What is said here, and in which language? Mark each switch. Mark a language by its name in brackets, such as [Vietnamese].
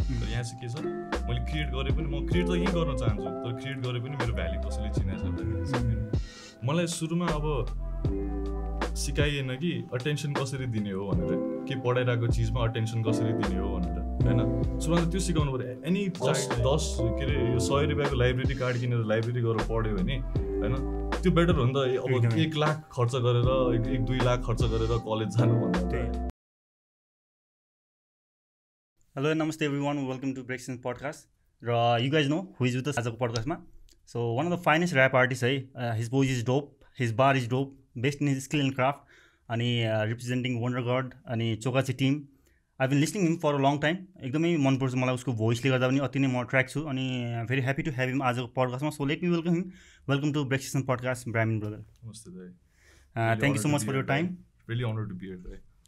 [Nepali] तर यहाँ चाहिँ के छ, मैले क्रिएट गरेँ पनि म क्रिएट त यहीँ गर्न चाहन्छु, तर क्रिएट गरेँ पनि मेरो भ्याल्यु कसैले चिनाएको छ भन्दाखेरि मलाई सुरुमा अब सिकाइएन कि अटेन्सन कसरी दिने हो भनेर, के पढाइरहेको चिजमा अटेन्सन कसरी दिने हो भनेर होइन। सुरुमा त त्यो सिकाउनु पऱ्यो। एनी 10 के अरे 100 रुपियाँको लाइब्रेरी कार्ड किनेर लाइब्रेरी गएर पढ्यो भने होइन, त्यो बेटर हो नि त। अब 1 लाख खर्च गरेर 1-2 लाख खर्च गरेर कलेज जानुभन्दा। [English] Hello नमस्ते everyone, welcome to Brexon podcast. र you guys know who is with us [Nepali] आजको पडकास्टमा। [English] So one of the finest rap artist है, his voice is dope, his bar is dope, best in his skill and craft, अनि representing wonder god अनि चोकाची team. I been listening him for a long time. [Nepali] एकदमै मनपर्छ मलाई उसको भोइसले गर्दा पनि अति नै म ट्र्याक छु अनि [English] very happy to have him [Nepali] आजको पडकास्टमा। [English] So let me welcome him. Welcome to Brexon podcast Brahman brother. [Nepali] नमस्ते दाइ, [English] Thank you so much for your time. Really honoured to be here दाइ।